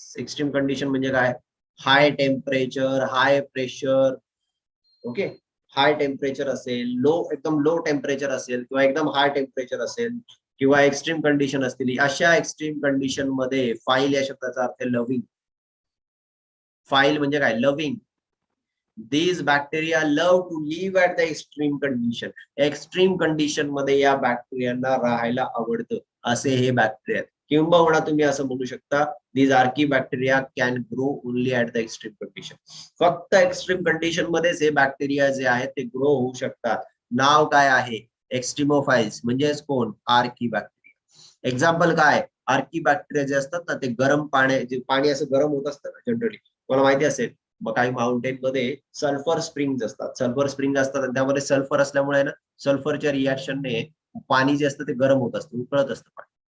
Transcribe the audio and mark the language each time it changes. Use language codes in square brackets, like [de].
[mr] Extreme condition म्हणजे काय, high temperature, high pressure. Okay, high temperature असेल, एकदम लो टेम्परेचर असेल, किंवा एकदम हाय टेम्परेचर असेल, किंवा एक्स्ट्रीम कंडिशन असतील. अशा एक्स्ट्रीम कंडिशन मध्ये फाईल या शब्दाचा अर्थ आहे लव्हिंग. फाईल म्हणजे काय, loving. [en] These bacteria love to live at the extreme condition. [mr] Extreme condition मध्ये या बॅक्टेरियांना राहायला आवडतं, असे हे बॅक्टेरिया. किंबहुना तुम्ही असं म्हणू शकता, [en] these archaea bacteria can grow only at the extreme condition. [mr] फक्त एक्स्ट्रीम कंडिशन मध्येच हे बॅक्टेरिया जे आहेत ते ग्रो होऊ शकतात. नाव काय आहे, एक्स्ट्रीमोफाइल्स. म्हणजेच कोण, आर्की बॅक्टेरिया. एक्झाम्पल काय, आर्की बॅक्टेरिया जे असतात ना, ते गरम पाणी असं गरम होत असतं ना जनरली, मला माहिती असेल. मग काही माउंटेन मध्ये सल्फर स्प्रिंग असतात, सल्फर स्प्रिंग असतात, आणि त्यामध्ये सल्फर असल्यामुळे ना, सल्फरच्या रिॲक्शनने पाणी जे असतं ते गरम होत असतं, उकळत असतं पाणी.